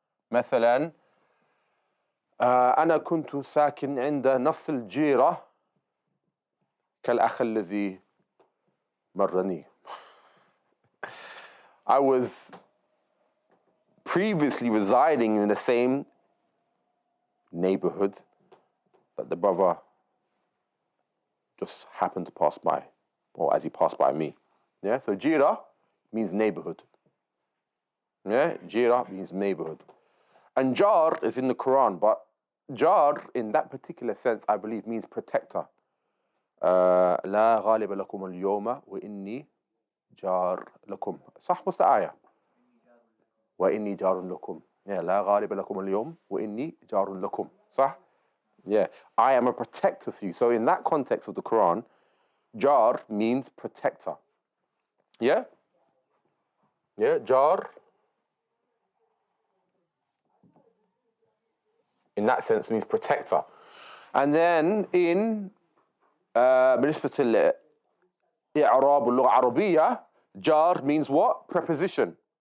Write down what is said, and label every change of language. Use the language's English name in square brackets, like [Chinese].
[Arabic] مثلا أنا كنت ساكن عند نفس الجيرة كالأخ الذي مرني. [English] I was previously residing in the same neighborhood that the brother just happened to pass by, or as he passed by me. Yeah, so jira means neighborhood. Yeah, jira means neighborhood. And jar is in the Quran, but jar in that particular sense, I believe, means protector. [Arabic] لا غالب لكم اليوم وإني جار لكم. صح, [English] what's the ayah? [Arabic] وإني جار لكم. Yeah, لا غالب لكم اليوم وإني جار لكم. صح? [English] Yeah, I am a protector for you. So in that context of the Quran, jar means protector. Yeah? Yeah, jar. In that sense means protector. And then in [Arabic] بالنسبة لإعراب اللغة العربية, [English] jar means what? Preposition.